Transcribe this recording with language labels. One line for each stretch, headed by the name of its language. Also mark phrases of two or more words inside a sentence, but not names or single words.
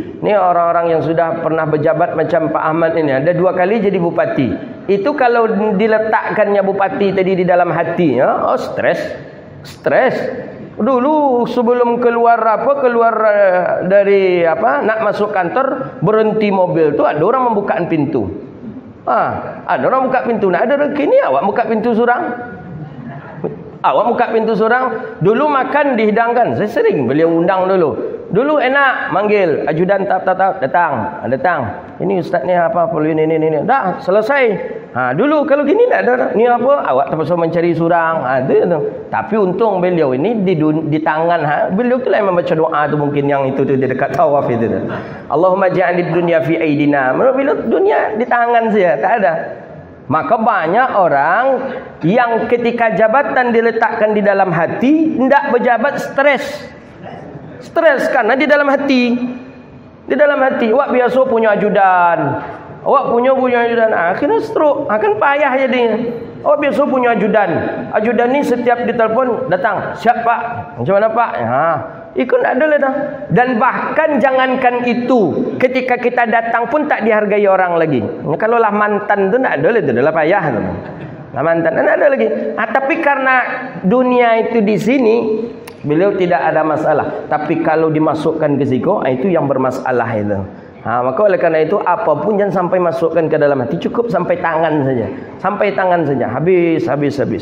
Indonesian: Ni orang-orang yang sudah pernah berjabat macam Pak Ahmad ini, ada 2 kali jadi bupati. Itu kalau diletakkannya bupati tadi di dalam hati, stres. Dulu sebelum keluar dari nak masuk kantor, berhenti mobil tu ada orang membukaan pintu. Ada orang buka pintu. Nak ada rezeki ni awak buka pintu surang. Awak buka pintu seorang. Dulu makan dihidangkan. Saya sering beliau undang dulu. Dulu enak manggil ajudan datang. Ini ustaz ni apa perlu ini. Dah selesai. Dulu kalau gini tak ada. Ni apa? Awak terpaksa mencari surang. Tu. Tapi untung beliau ini di tangan beliau tu lah yang membaca doa tu, mungkin yang itu tu di dekat tawaf itu tu.
Arabic: اللهم اجعل الدنيا في أيدينا.
Indonesian: Beliau dunia di tangan saja, tak ada. Maka banyak orang yang ketika jabatan diletakkan di dalam hati, tidak berjabat stres karena di dalam hati. Awak biasa punya ajudan, akhirnya stroke, akan payah jadinya. Awak biasa punya ajudan ni setiap ditelepon datang, siap pak, macam mana pak? Ikut tak ada lah dah. Dan bahkan jangankan itu, ketika kita datang pun tak dihargai orang lagi. Kalau lah mantan tu tak ada lah, tu adalah payah tu. Lah mantan tak ada lagi. Tapi karena dunia itu di sini, beliau tidak ada masalah. Tapi kalau dimasukkan ke situ, itu yang bermasalah itu. Maka oleh karena itu apapun jangan sampai masukkan ke dalam hati, cukup sampai tangan saja. Habis.